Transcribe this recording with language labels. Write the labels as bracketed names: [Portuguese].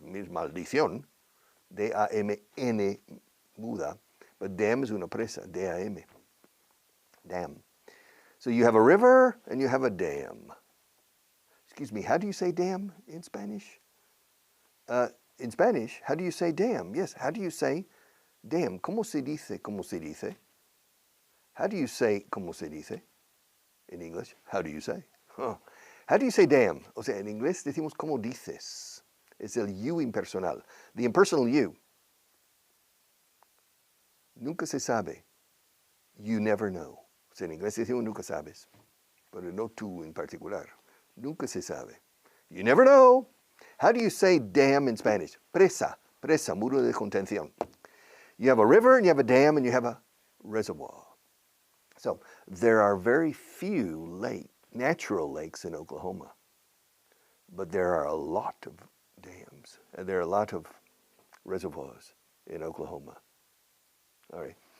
[English] It means [Spanish] maldición, D-A-M-N, muda, but dam es una presa, D-A-M, dam. [English] So you have a river and you have a dam. Excuse me, how do you say dam in Spanish? In Spanish, how do you say dam? Yes, how do you say dam? [Spanish] ¿Cómo se dice? ¿Cómo se dice? [English] How do you say ¿cómo se dice? In English, how do you say? Huh. How do you say dam? [Spanish] O sea, en inglés decimos ¿cómo dices? Es el you impersonal. [English] The impersonal you. [Spanish] Nunca se sabe. [English] You never know. [Spanish] O sea, en inglés decimos nunca sabes, pero no tú en particular. Nunca se sabe. [English] You never know. How do you say dam in Spanish? [Spanish] Presa, presa, muro de contención. [English] You have a river and you have a dam and you have a reservoir. So there are very few natural lakes in Oklahoma, but there are a lot of dams and there are a lot of reservoirs in Oklahoma. All right.